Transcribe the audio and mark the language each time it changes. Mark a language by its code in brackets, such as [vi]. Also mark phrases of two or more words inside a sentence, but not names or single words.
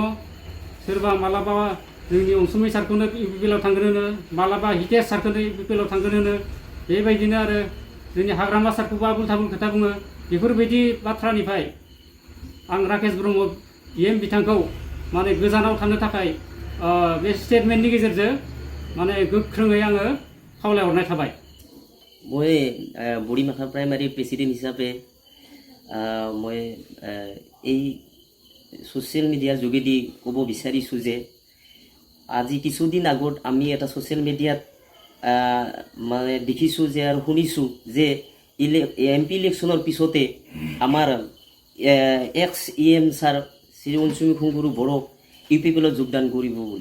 [brx] सोरबा मालाबा जोंनि अनसुमै सारखौनो UPPL आव थांगोन होनो, मालाबा हितेश सारखौनो UPPL आव थांगोन होनो, बेबायदिनो आरो जोंनि हाग्रामा सारखौबो आबुल थाबुल खोथा बुङो। बेफोरबायदि बाथ्रानिफ्राय आं राकेश ब्रह्म EM बिथांखौ माने गोजानाव थानो थाखाय बे स्टेटमेन्टनि गेजेरजों माने गोख्रोङै आङो खावलायहरनाय थाबाय। [as] মই বুঢ়ীমাখা [en] primary president [as] হিচাপে মই এই [en] social media [as] যোগেদি ক'ব বিচাৰিছোঁ যে আজি কিছুদিন আগত আমি এটা [en] social media [as] মানে দেখিছোঁ যে আৰু শুনিছোঁ যে MP ইলেকশ্যনৰ পিছতে আমাৰ এক্স-EM ছাৰ শ্ৰী অনসুমী খুংগুৰু বড়োক UPPL যোগদান কৰিব বুলি।